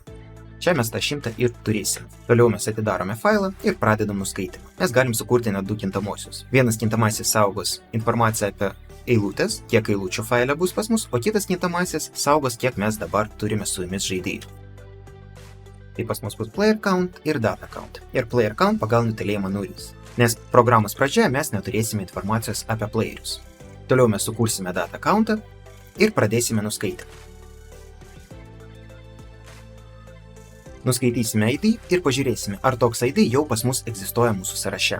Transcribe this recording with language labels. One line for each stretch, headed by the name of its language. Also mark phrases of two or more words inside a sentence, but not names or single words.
Lithuanian: Čia mes tą 100 ir turėsim. Toliau mes atidarome failą ir pradedam nuskaitimą. Mes galim sukurti net du kintamosius. Vienas kintamasis saugos informaciją apie eilutės, kiek eilučių faile bus pas mus, o kitas kintamasis saugos, kiek mes dabar turime su jumis žaidėjų. Tai pas mus bus
English: player count
Lithuanian: ir
English: data count.
Lithuanian: Ir
English: player count
Lithuanian: pagal nutelėjimą 0. Nes programos pradžioje mes neturėsime informacijos apie playerius. Toliau mes sukursime
English: data countą
Lithuanian: ir pradėsime nuskaitymą. Nuskaitysime ID ir pažiūrėsime, ar toks ID jau pas mus egzistuoja mūsų sąraše.